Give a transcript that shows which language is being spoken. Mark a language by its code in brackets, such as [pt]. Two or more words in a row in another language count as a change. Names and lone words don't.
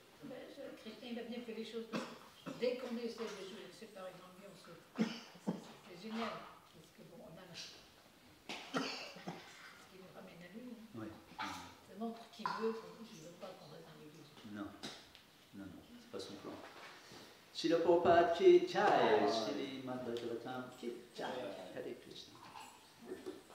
[fr] Christian, il a bien fait les choses. Dès qu'on essaie de jouer, c'est par exemple, c'est génial. Parce que bon, on a ce qui nous ramène à lui. Hein. Oui. Ça montre qu'il veut pas qu'on reste dans l'église. Non, c'est pas son plan. [hi] Srila Prabhupada की जय, Sri Madhva Jalatam की जय, Hare Krishna.